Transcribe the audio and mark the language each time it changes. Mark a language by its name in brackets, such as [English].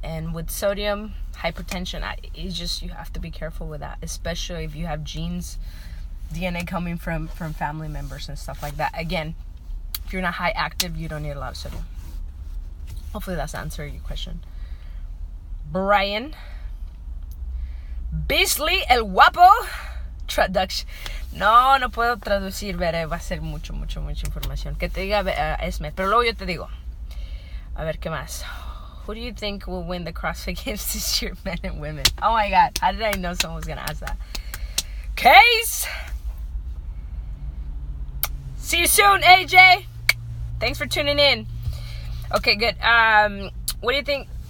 [English] And with sodium, hypertension, you have to be careful with that, especially if you have genes, DNA coming from family members and stuff like that. Again, if you're not high active, you don't need a lot of sodium. Hopefully that's answering your question. Brian, [Spanish] Beastly, el guapo. Traduction. No puedo traducir, veré, va a ser mucha información. Que te diga Esme, pero luego yo te digo. A ver, ¿qué más? [English] Who do you think will win the CrossFit Games this year, men and women? Oh my God, how did I know someone was gonna ask that? Case! See you soon, AJ! Thanks for tuning in. Okay, good. What do you think?